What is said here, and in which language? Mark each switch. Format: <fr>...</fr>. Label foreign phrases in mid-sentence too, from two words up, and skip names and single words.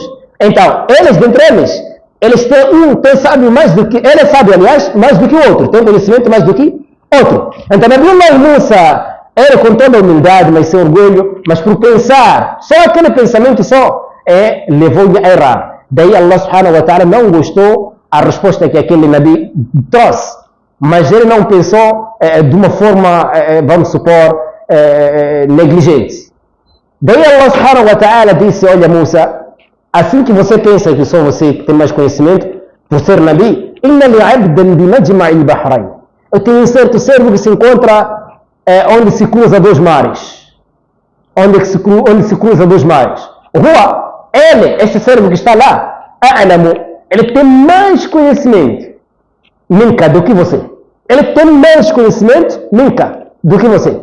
<pt>Então, dentre eles tem sábio mais do que... Ele é sábio, aliás, mais do que o outro. Tem conhecimento mais do que outro. Então, Nabiullah Musa, ele com toda a humildade, mas sem orgulho, mas por pensar, só aquele pensamento levou-lhe a errar. Daí</pt> <ar>الله سبحانه وتعالى</ar> <pt>não gostou a resposta que aquele Nabi trouxe. Mas ele não pensou de uma forma, vamos supor, negligente. Daí</pt> <ar>الله سبحانه وتعالى</ar> <pt>disse, olha Musa, assim que você pensa que só você tem mais conhecimento, por ser Nabi,</pt> <ar>إن لي عبدا بمجمع البحرين.</ar> <pt>Eu tenho um certo servo que se encontra onde se cruza dois mares. Onde se cruza dois mares. Esse servo que está lá, ele tem mais conhecimento minka do que você. Ele tem mais conhecimento minka do que você.</pt>